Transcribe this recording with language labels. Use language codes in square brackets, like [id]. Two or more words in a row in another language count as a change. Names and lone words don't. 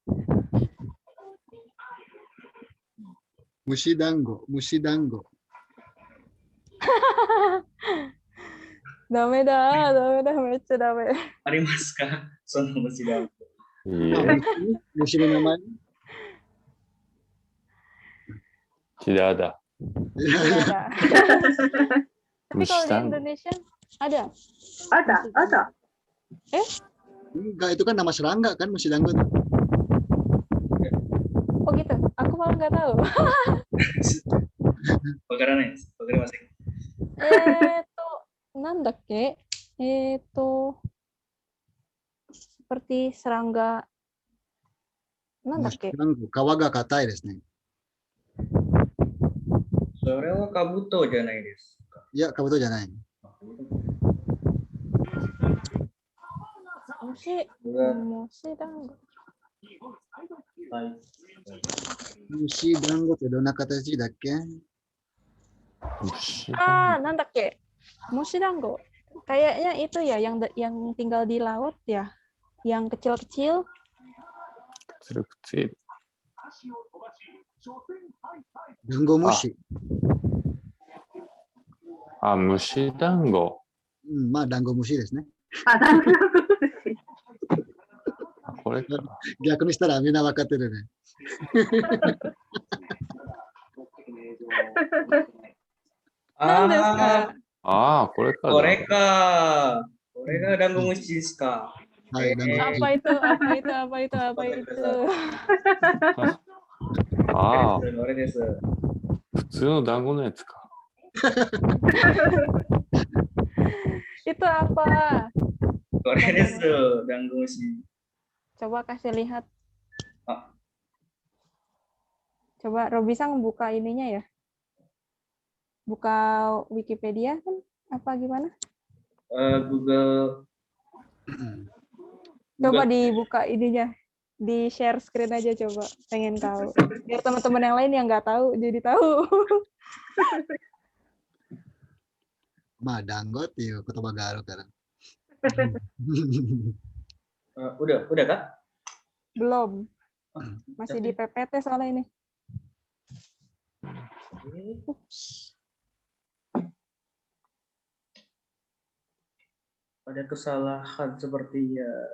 [ja] 虫団子、虫団子。ダメだ、ダメだ、めっちゃダメ。ありますか、その虫団子。いいえ、虫の名前 [id] tidak ada. Tidak ada. Tapi kalau di Indonesia ada. Ada. Enggak, itu kan nama serangga kan, [ja] 虫団子 [id] itu. Oh gitu. Aku malah nggak tahu. [ja] わからないです。わかりません。なんだっけ [id] seperti serangga. [ja] なんだっけ虫団子、皮が硬いですね。それはカブトじゃないですか。いや、カブトじゃない。虫団子。はい。虫団子ってどんな形だっけ？なんだっけ? 虫団子. [id] Kayaknya itu ya yang tinggal di laut ya. Yang kecil-kecil. Kecil-kecil. [ja] ダンゴムシ。虫団子。まあ、ダンゴムシですね。ダンゴムシ。これか。逆にしたらみんな分かってるね。何ですか？これか。これか。これがダンゴムシですか。はい、ダンゴムシ。 [id] apa itu? [ja] これです。普通の団子のやつか。 [id] Itu apa? [ja] これです、ダンゴムシ。 [id] Coba kasih lihat. Coba Robisang buka ininya ya. Buka Wikipedia kan? Apa gimana? Google. Coba dibuka ininya. Di share screen aja coba. Pengen tahu. Biar teman-teman yang lain yang nggak tahu jadi tahu. [ja] まあ、団子っていう言葉があるから。 [id] Udah kah? Belum. Masih di PPT soalnya ini. Ada kesalahan sepertinya.